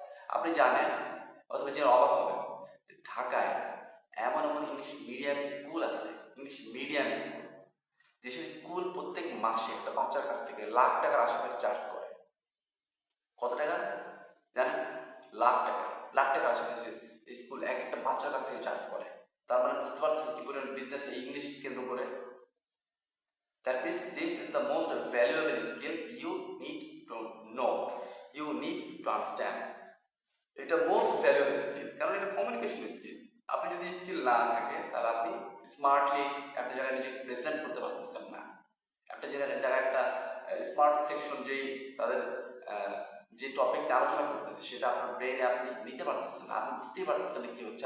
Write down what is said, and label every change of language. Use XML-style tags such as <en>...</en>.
<bn>আপনি জানেন অথবা যে অবাক হবেন, ঢাকায় এমন এমন ইংলিশ মিডিয়াম স্কুল আছে, ইংলিশ মিডিয়াম স্কুল, যেসব স্কুল প্রত্যেক মাসে একটা বাচ্চার কাছ থেকে লাখ টাকার আশেপাশে চার্জ করে। কত টাকা জানেন? লাখ টাকা। লাখ টাকার আশেপাশে স্কুল এক একটা বাচ্চার কাছ থেকে চার্জ করে। তার মানে বুঝতে পারছেন কি পরিমাণ বিজনেস এই ইংলিশ কেন্দ্র করে।</bn> <en>That means this is the most valuable skill you need to know, you need to understand.</en> <bn>এটা মোস্ট ভ্যালুয়েবল স্কিল, কারণ এটা কমিউনিকেশন স্কিল। আপনি যদি স্কিল না থাকে, তাহলে আপনি স্মার্টলি একটা জায়গায় নিজেকে প্রেজেন্ট করতে পারতেছেন না। একটা জায়গায় একটা স্মার্ট সেকশন যেই তাদের যে টপিকটা আলোচনা করতেছে, সেটা আপনার ব্রেনে আপনি নিতে পারতেছেন না, আপনি বুঝতেই পারতেছেন না কি হচ্ছে।</bn>